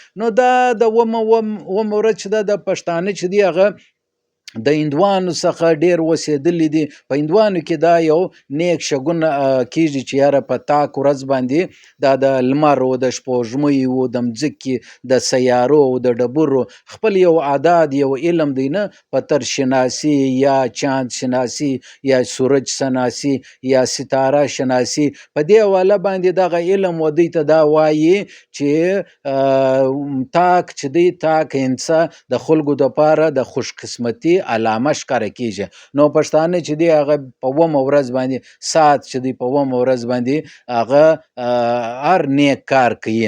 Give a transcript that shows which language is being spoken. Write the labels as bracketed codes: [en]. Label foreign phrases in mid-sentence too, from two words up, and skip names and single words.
[ps] نو دا د 9 ورځ چې دا د پښتانه چې دی هغه د هندوانو څخه ډیر وسېدلي دي. په هندوانو کې دا یو نیک شګون کیږي چې یاره په تاک ورځ باندې دا د لمر او د سپوږمۍ او د مځکې د سیارو او د ډبرو خپل یو عادات یو علم دی نه، پتر شناسی یا چاند شناسی یا سورج شناسی یا ستاره شناسی، په دې حواله باندې دغه علم و دوی ته دا وایي چې تاک چې دی تاک انسا د خلکو دپاره د خوش قسمتي علامه ښکاره کیږي. نو پښتانه چې دی هغه په 9 ورځ باندې ساعت چې دی په 9 ورځ باندې هغه هر نیک کار کوي.